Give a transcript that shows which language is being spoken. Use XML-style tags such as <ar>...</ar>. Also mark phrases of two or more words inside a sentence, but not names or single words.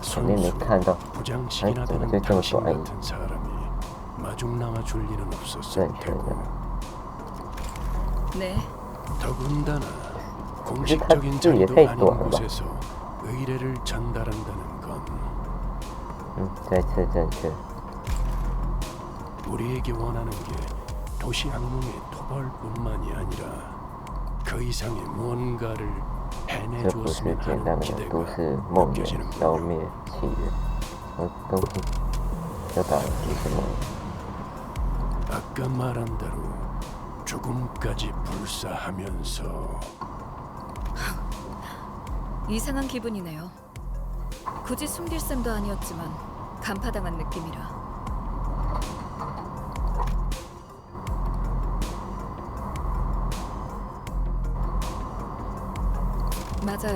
<ko>전에 看到 부장식이나 되는 당신 같은 사람이 마중 나와 줄 일은 없었을 테고. 네. 더군다나 공식적인 자리도 아닌 곳에서 의뢰를 전달한다는 건</ko> <zh>再次正确。</zh> <ko>우리에게 원하는 게 도시 악몽의 토벌뿐만이 아니라 그 이상의 무언가를</ko> <zh>这不是</zh> <ko>해내주었으면</ko> <zh>简单</zh> <ko>하는</ko> <zh>的</zh> <ko>기대가</ko> <zh>都市梦魇消</zh> <ko>느껴지는군요.</ko> <zh>灭契约。东西要打的是什么？</zh> <ko>아까 말한 대로 죽음까지 불사하면서 이상한 기분이네요. 굳이 숨길 셈도 아니었지만 간파당한 느낌이라. 맞아요.</ko>